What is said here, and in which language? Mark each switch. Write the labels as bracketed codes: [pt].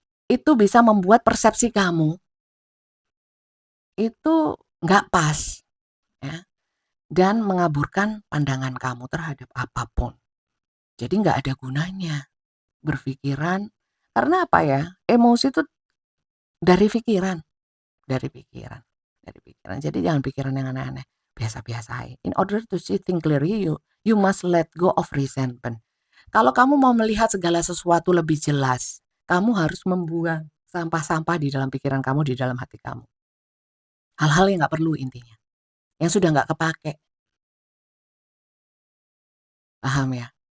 [id] Itu bisa membuat persepsi kamu itu nggak pas, ya, dan mengaburkan pandangan kamu terhadap apapun. Jadi nggak ada gunanya berpikiran, karena apa ya, emosi itu dari pikiran, dari pikiran, dari pikiran. Jadi jangan pikiran yang aneh-aneh, biasa-biasa. [en] In order to see things clearly, you must let go of resentment. [id] Kalau kamu mau melihat segala sesuatu lebih jelas, kamu harus membuang sampah-sampah di dalam pikiran kamu, di dalam hati kamu. hal-hal yang nggak perlu intinya, yang sudah nggak kepake, paham ya?